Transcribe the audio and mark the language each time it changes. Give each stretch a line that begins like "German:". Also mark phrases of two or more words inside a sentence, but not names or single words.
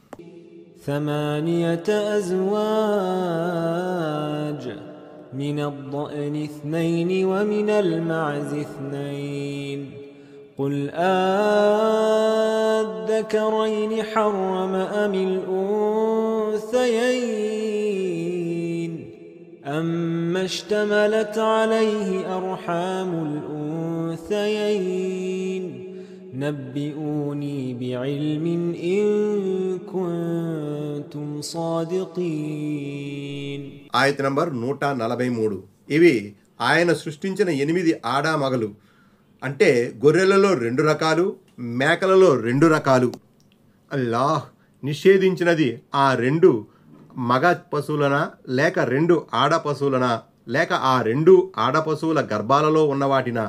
Arabic: 8 أزواج من الضأن 2 ومن المعز 2 قل الذكرين حرم أم الأنثيين أما اشتملت عليه أرحام الأنثيين نبئوني بعلم إن كنتم صادقين.
Telugu: ఆయత్ నంబర్ 143. ఇవి ఆయన సృష్టించిన 8 ఆడామగలు, అంటే గొర్రెలలో 2 రకాలు, మేకలలో 2 రకాలు. అల్లాహ్ నిషేధించినది ఆ 2 మగ పశువులనా, లేక 2 ఆడ పశువులనా, లేక ఆ 2 ఆడ పశువుల గర్భాలలో ఉన్నవాటినా?